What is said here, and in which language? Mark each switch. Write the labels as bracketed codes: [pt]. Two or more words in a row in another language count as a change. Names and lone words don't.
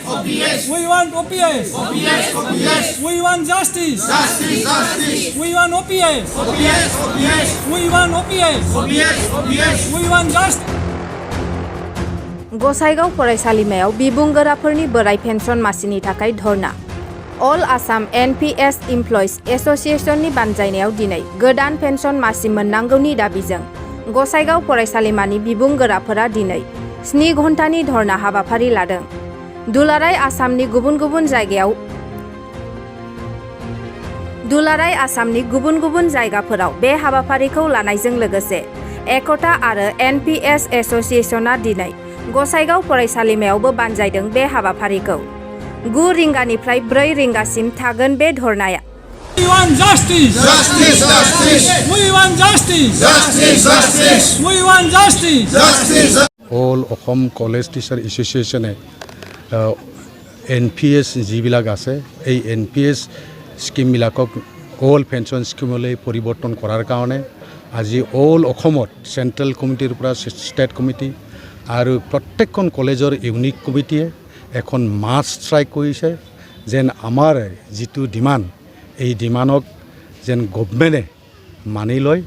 [en] OPS. We want OPS. OPS. OPS. We want justice. Justice. Justice. We want OPS. OPS. OPS. We want OPS. OPS. OPS. We want justice. [brx] गसाइगाव फरायसालिमायाव बिबुंगोराफोरनि बोराय पेन्सन मासिनि थाखाय धरना अल आसाम NPS इमप्लयिज एसोसिएशननि बानजायनायाव दिनै गोदान पेन्सन मासि मोननांगौनि दाबिजों गसाइगाव फरायसालिमानि बिबुंगोराफोरा दिनै 7 घन्टानि धरना हाबाफारि लादों। दुलाराय आसामनि गुबुन जायगाफोराव बे हाबाफारिखौ लानायजों लोगोसे एकता आरो NPS एसोसिएशनआ दिनै गसाइगाव फरायसालिमायावबो बानजायदों बे हाबाफारिखौ 9 रिंगानिफ्राय 4 रिंगासिम थागोन बे धरनाया। [en] We want justice. Justice. Justice. We want justice. Justice. Justice. We want justice. Justice. [as] All Assam College Teacher Association NPS যিবিলাক আছে এই NPS স্কিমবিলাকক [en] all pension scheme [as] পৰিৱৰ্তন কৰাৰ কাৰণে আজি অল অসমত চেন্ট্ৰেল কমিটিৰ পৰা ষ্টেট কমিটি আৰু প্ৰত্যেকখন কলেজৰ ইউনিক কমিটিয়ে এখন [en] mass strike [as] কৰিছে যেন আমাৰ যিটো ডিমাণ্ড এই ডিমাণ্ডক যেন গভৰ্ণমেণ্টে মানি লয়।